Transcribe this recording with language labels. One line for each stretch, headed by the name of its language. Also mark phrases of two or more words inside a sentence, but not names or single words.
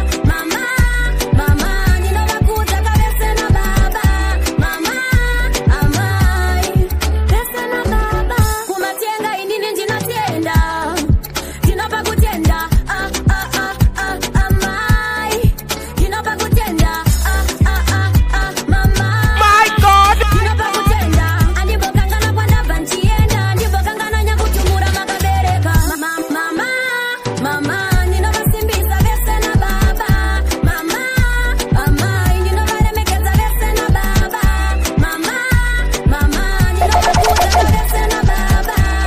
Shona: Mama, mama, ndinovakudza ka vese na baba. Mama, amai, vese na baba. Kumatenga inini ndinotenda, ndinopa kutenda. Ah, ah, ah, ah, amai, ndinopa kutenda. Ah, ah, ah, ah, mama.
English: My God!
Shona: Ndinopa kutenda, andibokangana kwandabva nchienda, andibokangana nyakutumura makabereka. Ma-, ma-, mama, mama, ndinovasimbisa vese na baba. Mama, mama, ndinovaremekedza vese na baba. Mama, mama, ndinovakudza vese na baba.